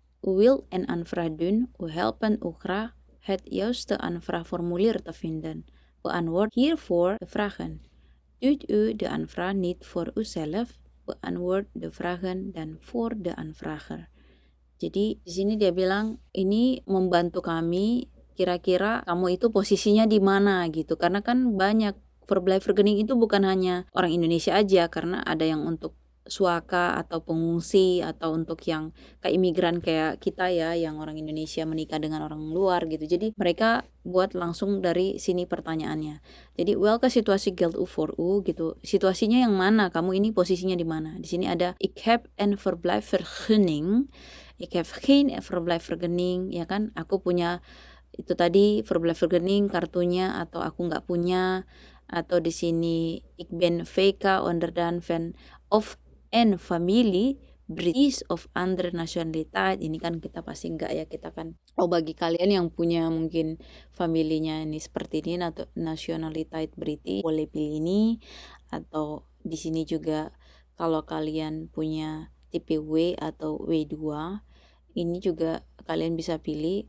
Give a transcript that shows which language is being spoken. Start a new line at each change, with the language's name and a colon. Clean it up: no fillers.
Dutch: U wil een aanvraag doen, u helpen u graag het juiste aanvraagformulier te vinden. Beantwoord hiervoor de vragen. Doet u de aanvraag niet voor uzelf, beantwoord de vragen dan voor de aanvrager.
Indonesian: Jadi di sini dia bilang ini membantu kami, kira-kira kamu itu posisinya di mana gitu. Karena kan banyak verblijfvergunning itu bukan hanya orang Indonesia aja, karena ada yang untuk suaka atau pengungsi atau untuk yang kayak imigran kayak kita ya, yang orang Indonesia menikah dengan orang luar gitu. Jadi mereka buat langsung dari sini pertanyaannya.
Dutch: Jadi welke situasi geldt u voor u gitu.
Indonesian: Situasinya yang mana? Kamu ini posisinya di mana? Di sini ada
Dutch: ik heb een verblijfvergunning. Ik heb geen verblijfvergunning,
Indonesian: ya kan? Aku punya itu tadi verblijfvergunning kartunya atau aku nggak punya. atau di sini
Dutch: ik ben VK onderdan van of en familie British of andere nationaliteit.
Indonesian: Ini kan kita pasti enggak ya, kita kan bagi kalian yang punya mungkin familinya ini seperti ini atau nationaliteit British boleh pilih ini, atau di sini juga kalau kalian punya tipe W atau W2 ini juga kalian bisa pilih.